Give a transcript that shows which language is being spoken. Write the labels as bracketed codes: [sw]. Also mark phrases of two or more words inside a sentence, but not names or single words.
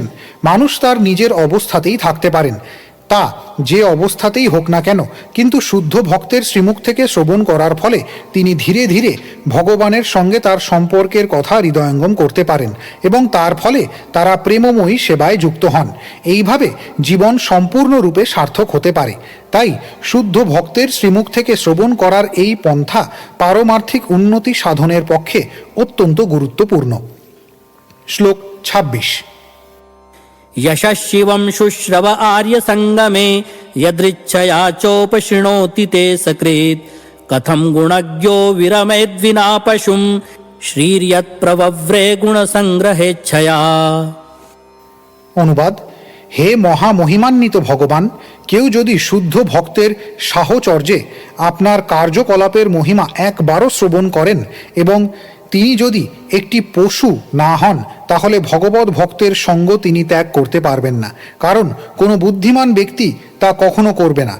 [bn] মানুষ তার নিজের অবস্থাতেই থাকতে পারেন, তা যে অবস্থাতেই হোক না কেন, কিন্তু শুদ্ধ ভক্তের শ্রীমুখ থেকে শ্রবণ করার ফলে তিনি ধীরে ধীরে ভগবানের সঙ্গে তার সম্পর্কের কথা হৃদয়ঙ্গম করতে পারেন এবং তার ফলে তারা প্রেমময়ী সেবায় যুক্ত হন। এইভাবে জীবন সম্পূর্ণরূপে সার্থক হতে পারে। তাই শুদ্ধ ভক্তের শ্রীমুখ থেকে শ্রবণ করার এই পন্থা পারমার্থিক উন্নতি সাধনের পক্ষে অত্যন্ত গুরুত্বপূর্ণ। শ্লোক ২৬। [sa] यशः शिवं शुश्रव आर्यसङ्गमे यदृच्छया चोपशृणोति ते सकृत् कथं गुणज्ञो विरमेद्विना पशुं श्रीर्यत्प्रवव्रे गुणसङ्ग्रहेच्छया। [bn] অনুবাদ: হে মহামহিমান্বিত ভগবান, কেউ যদি শুদ্ধ ভক্তের সাহচর্যে আপনার কার্যকলাপের মহিমা একবারও শ্রবণ করেন এবং তিনি যদি একটি পশু না হন, তাহলে ভগবত ভক্তের সঙ্গ তিনি ত্যাগ করতে পারবেন না, কারণ কোনো বুদ্ধিমান ব্যক্তি তা কখনো করবে না।